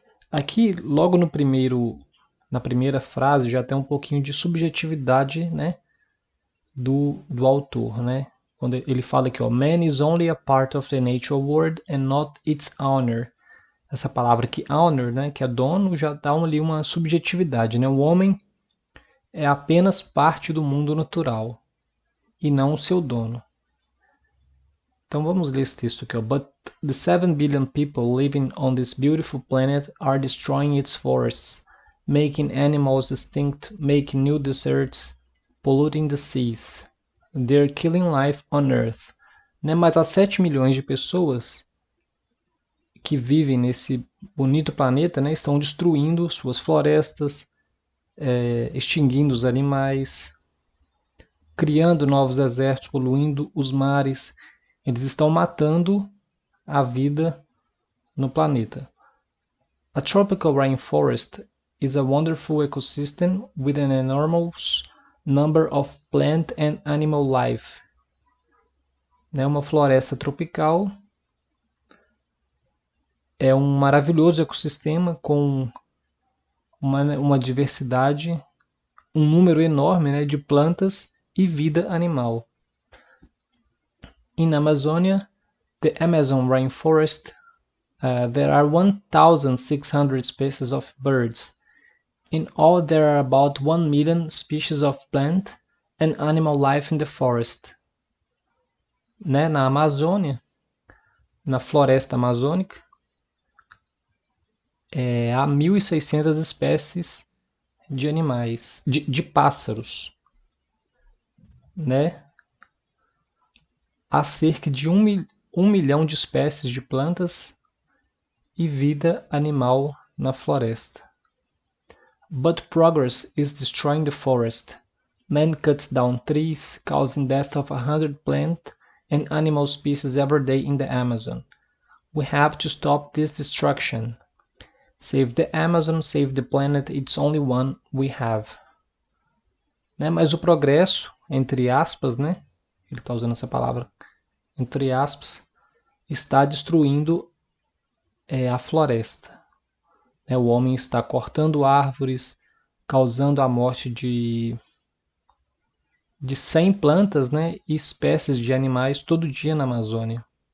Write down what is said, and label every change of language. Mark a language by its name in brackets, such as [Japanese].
[Portuguese] Aqui, logo na primeira frase, já tem um pouquinho de subjetividade, do autor, Quando ele fala aqui, [English] man is only a part of the natural world and not its owner. [Portuguese] Essa palavra aqui, owner, que é dono, já dá ali uma subjetividade, O homem é apenas parte do mundo natural e não o seu dono. Então vamos ler esse texto aqui. [English] But the 7 billion people living on this beautiful planet are destroying its forests, making animals extinct, making new deserts, polluting the seas. They're killing life on Earth. [Portuguese] Mas as 7 milhões de pessoas que vivem nesse bonito planeta, estão destruindo suas florestas, extinguindo os animais, criando novos desertos, poluindo os mares. Eles estão matando a vida no planeta. [English] A tropical rainforest is a wonderful ecosystem with an enormous number of plant and animal life. [Portuguese] Uma floresta tropical é um maravilhoso ecossistema com uma diversidade, um número enorme de plantas e vida animal. [English] In Amazonia, the Amazon rainforest, there are 1,600 species of birds. In all, there are about 1 million species of plant and animal life in the forest. [Portuguese] Na Amazônia, na floresta amazônica, há 1.600 espécies de animais, de pássaros. Há cerca de 1 milhão de espécies de plantas e vida animal na floresta. [English] But progress is destroying the forest. Man cuts down trees, causing death of 100 plant and animal species every day in the Amazon. We have to stop this destruction. Save the Amazon, save the planet, it's only one we have. [Portuguese] Mas o progresso, entre aspas, ele está usando essa palavra, entre aspas, está destruindo a floresta. O homem está cortando árvores, causando a morte de 100 plantas e espécies de animais todo dia na Amazônia.